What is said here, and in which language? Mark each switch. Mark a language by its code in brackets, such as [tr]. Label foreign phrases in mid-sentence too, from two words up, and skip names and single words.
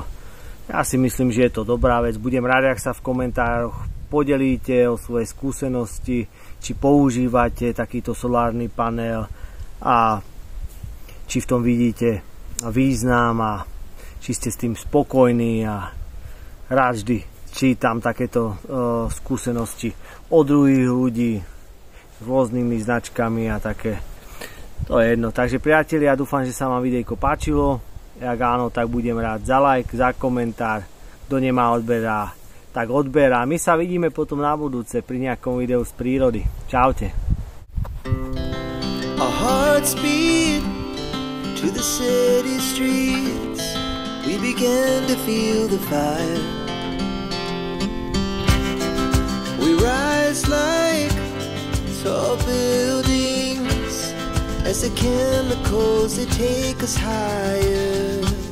[sk] Ja si myslím, že je to dobrá vec. Budem rád, ak sa v komentároch podelíte o svoje skúsenosti, či používate takýto solárny panel a či v tom vidíte význam a či ste s tým spokojní, a rád vždy čítam takéto skúsenosti od druhých ľudí s rôznymi značkami a také. To je jedno. Takže priatelia, dúfam, že sa vám videjko páčilo. Ak áno, tak budem rád za like, za komentár. Kto nemá odberá, tak odberá. My sa vidíme potom na budúce pri nejakom videu z prírody. Čaute. [en] Our hearts beat to the city streets. We began to feel the fire. We rise like tall buildings as the chemicals, they take us higher.